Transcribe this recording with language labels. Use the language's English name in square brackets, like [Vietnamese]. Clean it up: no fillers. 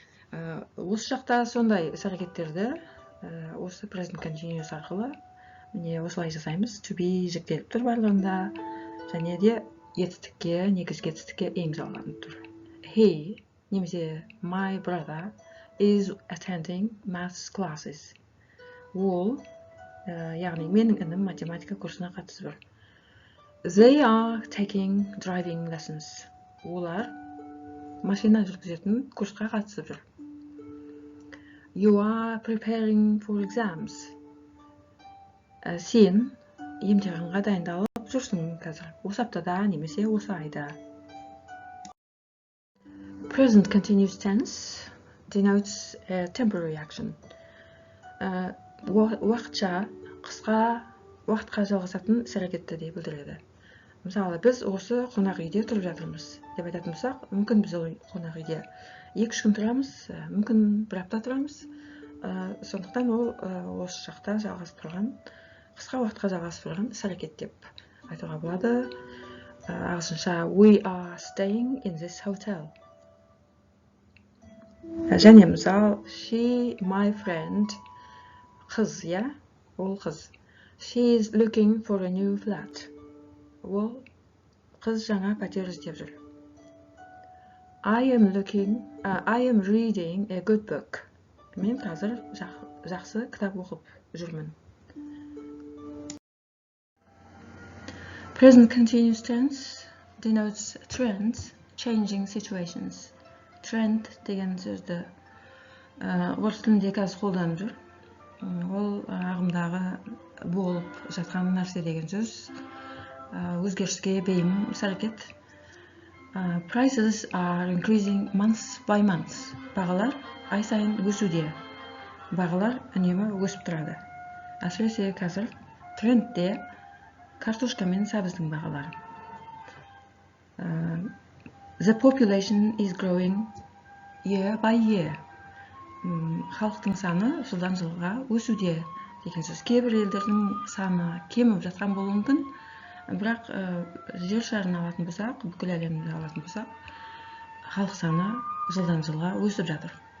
[Kazakh] Осы жақта сондай іс-әрекеттерді осы present continuous арқылы міне осылай жасаймыз. To be жіктеліп тұр барлығында, және де етістікке, негізгі етістікке енгізілген тұр. [English] He немесе my brother is attending maths classes. [Kazakh] Ол, яғни менің інім математика курсына қатысып жүр. [English] They are taking driving lessons. [Kazakh] Олар машина жүргізетін курсқа қатысып жүр. [English] You are preparing for exams. [Kazakh] Сен емтиханға дайындалып жүрсің қазір. Осы аптада немесе осы айда. [English] Present continuous tense denotes a temporary action. [Kazakh] Уақытша, қысқа уақытқа жалғасатын іс-әрекетті деп білдіреді. Мысалы, біз осы қонақ үйде тұрып жатырмыз деп айтатын болсақ, мүмкін біз қонақ үйде 2-3 күн тұрамыз, мүмкін 1 апта тұрамыз. Сондықтан ол осы жақта жалғасып тұрған, қысқа уақытқа жалғасып тұрған іс-әрекет деп айтуға болады. [English] Ағылшынша we are staying in this hotel. [Kazakh] Және мысал, [English] she, my friend, [Kazakh] қыз, ол қыз. [English] She is looking for a new flat. [Kazakh] Ол қыз жаңа пәтер іздеп жүр. [English] I am reading a good book. [Kazakh] Мен қазір жақсы кітап оқып жүрмін. [English] Present continuous tense denotes trends, changing situations. [Kazakh] Trend деген сөзді орыс тілінде қазір қолданып жүр. Ол ағымдағы болып жатқан нәрсе деген сөз, өзгеріске бейім іс-әрекет. [English] Prices are increasing month by month. [Kazakh] Бағалар ай сайын өсуде. Бағалар үнемі өсіп тұрады. Әсіресе қазір трендте картошка мен сәбіздің бағалары. [English] The population is growing year by year. [Kazakh] Халықтың саны жылдан жылға өсуде деген сөз. Кейбір елдердің саны кеміп жатқан болуы мүмкін, бірақ жер шарын алатын болсақ, бүкіл әлемді алатын болсақ, халық саны жылдан жылға өсіп жатыр.